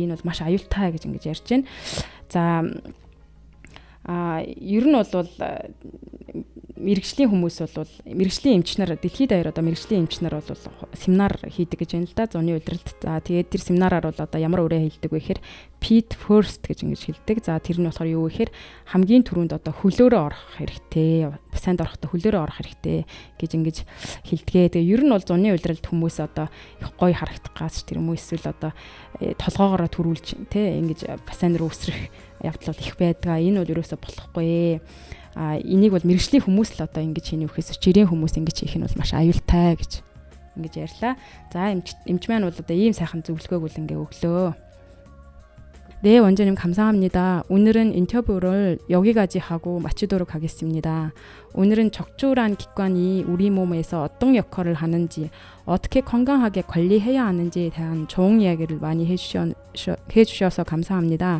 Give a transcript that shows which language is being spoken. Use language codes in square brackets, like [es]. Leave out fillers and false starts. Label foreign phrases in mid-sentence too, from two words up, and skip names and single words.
[mn] Энэ бол маш аюултай гэж ингэж ярьж байна. За ер нь бол мэрэгжлийн хүмүүс бол мэрэгжлийн эмч нар дэлхийд даяар одоо мэрэгжлийн эмч нар бол семинар хийдэг гэж байна л да. Зуны удиралд. За тэгээд тэр семинараар бол одоо ямар үрээ хэлдэг вэ гэхээр [en] feet first [mn] гэж ингэж хэлдэг. За тэр нь болохоор юу вэ гэхээр хамгийн түрүүнд одоо хөлөөрөө орох хэрэгтэй. Бассейнд орохдоо хөлөөрөө орох хэрэгтэй гэж ингэж хэлдгээ. Тэгээ ер нь бол зуны удиралд хүмүүс одоо их гоё харагдах гаас тэр юм уу эсвэл одоо толгоогоороо төрүүлж тий ингэж бассейн руу өсрөх явдал их байдаг. Энэ бол ерөөсө болохгүй. Энийг бол мэрэгжлийн хүмүүс л одоо ингэж хийх үхээс жирийн хүмүүс ингэж хийх нь бол маш аюултай гэж ингэж ярьлаа. За эмч маань бол одоо ийм сайхан зөвлөгөөг бол ингээ өглөө. [ko] 네, 원장님 감사합니다. 오늘은 인터뷰를 여기까지 하고 마치도록 하겠습니다. 오늘은 척추란 기관이 우리 몸에서 어떤 역할을 하는지, 어떻게 건강하게 관리해야 하는지에 대한 좋은 이야기를 많이 해주셔서 감사합니다.